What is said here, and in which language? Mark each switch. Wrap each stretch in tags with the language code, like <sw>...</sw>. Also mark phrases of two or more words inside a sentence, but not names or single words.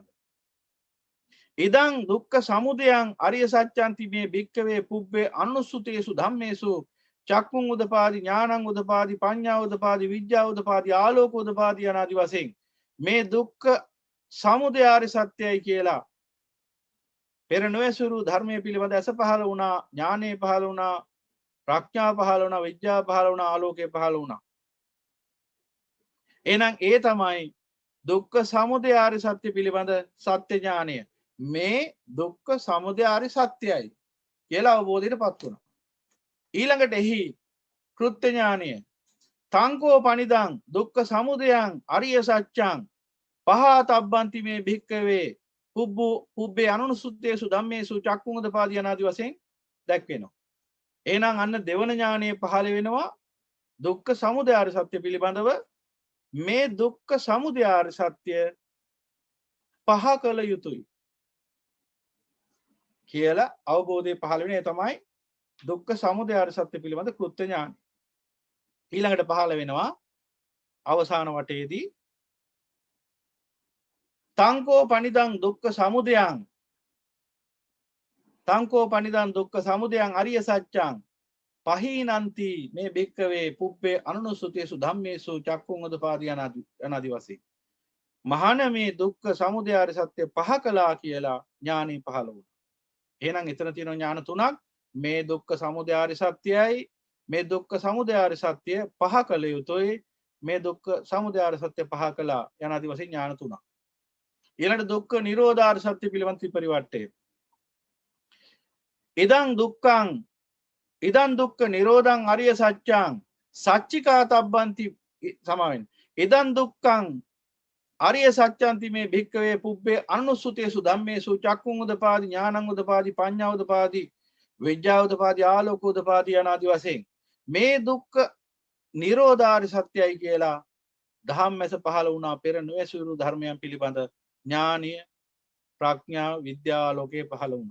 <pi>ඉදං දුක්ඛ සමුදයං අරිය සත්‍යන්ති මේ භික්ඛවේ පුබ්බේ අනුස්සතේසු ධම්මේසු චක්කුං උදපාදි ඥානං උදපාදි පඤ්ඤා උදපාදි විද්‍යා උදපාදි ආලෝක උදපාදි</pi> <si>අනාදි වශයෙන් මේ දුක්ඛ සමුදය ආර්ය සත්‍යයි කියලා පෙර නොඇසුරු ධර්මයේ පිළිබඳ ඇස පහළ වුණා, ඥානෙ පහළ වුණා, ප්‍රඥාව පහළ වුණා, විද්‍යාව පහළ වුණා, ආලෝකය පහළ වුණා. එහෙනම් ඒ තමයි දුක්ඛ සමුදය ආර්ය සත්‍ය පිළිබඳ සත්‍ය ඥානය. මේ දුක්ඛ සමුදය ආර්ය සත්‍යයි කියලා අවබෝධයටපත් වුණා. ඊළඟට එහි කෘත්‍ය ඥානය.</si> <pi>තංකෝ පනිදං දුක්ඛ සමුදයං අරිය සත්‍යං පහතබ්බන්ති මේ භික්ඛවේ පුබ්බේ අනුසුත්තේසු ධම්මේසු චක්කුංගදපාදී</pi> <si>අනාදි වශයෙන් දැක්වෙනවා. එහෙනම් අන්න දෙවන ඥානයේ පහළ වෙනවා දුක්ඛ සමුදය ආර්ය සත්‍ය පිළිබඳව. මේ දුක්ඛ සමුදය ආර්ය සත්‍ය පහ කළ යුතුයි කියලා අවබෝධය පහළ වෙන. ඒ තමයි දුක්ඛ සමුදය ආර්ය සත්‍ය පිළිබඳ කෘත්‍ය ඥානය. ඊළඟට පහළ වෙනවා අවසාන වටේදී</si> <pi>තංකෝ පනිදං දුක්ඛ සමුදයං දුක්ඛ සමුදයං අරිය සත්‍යං පහීනන්ති මේ භික්ඛවේ පුබ්බේ අනුසුතේසු ධම්මේසු චක්කුං උදපාදී</pi> <si>අනාදි වශයෙන්. මහාන මේ දුක්ඛ සමුදය ආර්ය සත්‍ය පහ කළා කියලා ඥානෙ පහළ වුණා. එහෙනම් එතන තියෙන ඥාන තුනක්. මේ දුක්ඛ සමුදය ආර්ය සත්‍යයි, මේ දුක්ඛ සමුදය ආර්ය සත්‍ය පහ කළ යුතුයි, මේ දුක්ඛ සමුදය ආර්ය සත්‍ය පහ කළා යනාදි වශයෙන් ඥාන තුනක්. ඊළඟට දුක්ඛ නිරෝධ ආර්ය සත්‍ය පිළිබඳ ත්‍රිපරිවර්තය.</si> <pi>ඉදං දුක්ඛ නිරෝධං අරිය සත්‍යං සච්චිකා තබ්බන්ති සමාවෙන්. ඉදං දුක්ඛං අරිය සත්‍යන්ති මේ භික්ඛවේ පුබ්බේ අනුසුතේසු ධම්මේසු චක්කුං උදපාදි ඥානං උදපාදි පඤ්ඤා උදපාදි විද්‍යා උදපාදි ආලෝක උදපාදි</pi> <si>අනාදි වශයෙන් මේ දුක්ඛ නිරෝධ ආර්ය සත්‍යයි කියලා ධම්මැස පහළ වුණා. පෙර නොඇසුරු ධර්මයන් පිළිබඳ ඥානීය ප්‍රඥා විද්‍යා ආලෝකයේ පහළ වුණා.</si>